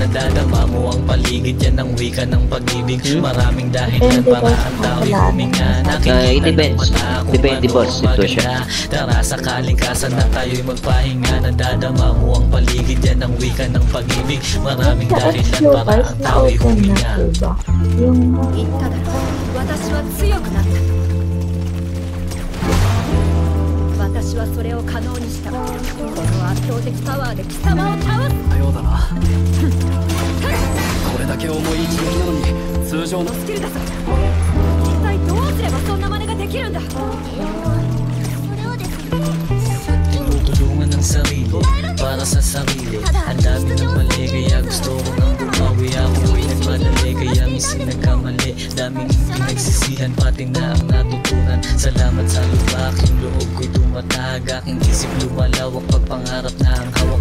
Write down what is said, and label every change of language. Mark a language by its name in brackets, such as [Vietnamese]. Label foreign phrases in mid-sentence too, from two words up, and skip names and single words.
[Filipino] Nadadama mo ang paligid, yan ang wika ng pag-ibig. Maraming dahilan para ang tao'y huminga. Nakikita ng mata kung ano ang maganda. Tara sa kalikasan na tayo'y magpahinga. Nadadama mo ang paligid, yan ang wika ng pag-ibig. Maraming dahilan para ang tao'y huminga. [Japanese] 言っただろう。私は強くなった。私はそれを可能にした。この圧倒的パワーで貴様を倒す。ようだな。これだけ重い一撃なのに通常のスキルだぞ。一体どうすればそんな真似ができるんだ。 [Filipino] Tulungan ng sarili, para sa sarili. Ang dami ng mali, kaya gusto ko nang bumawi. Ako'y nagmadali, kaya minsan nagkamali. Daming pinagsisihan, pati na ang natutunan. Salamat sa lubak, yung loob ko'y tumatag. Aking isip lumalawak, pagpangarap na ang hawak.